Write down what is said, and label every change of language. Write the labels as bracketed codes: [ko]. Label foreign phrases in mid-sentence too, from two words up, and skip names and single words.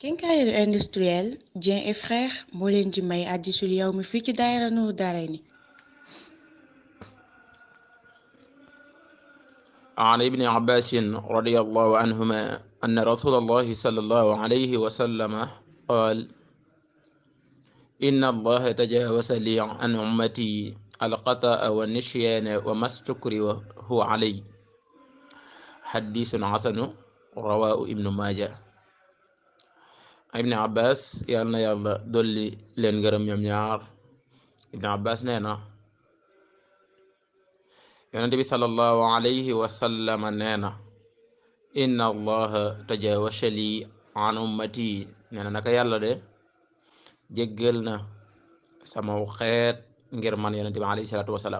[wo] Quincaillerie industrielle Dieng et Frères moo leen di may Hadisul Yawmi fii ci daayira Nour Daarayni. [ar] عن ابن عباس رضي الله عنهما أن رسول الله صلى الله عليه وسلم قال إن الله تجاوز لي عن أمتي الخطأ والنسيان وما استكره عليه حديث حسن رواه ابن ماجه. [wo] ibn Abbas yàlla na yàlla dolli leen ngërëm ñoom ñaar. ibn Abbas nee na yonente bi [ar] صلى الله عليه وسلم [wo] nee na [ar] إن الله تجاوز لي عن أمتي [wo] nee na naka yàlla de jéggal na sama xeet ngir man yonente bi [ar] عليه الصلاة والسلام.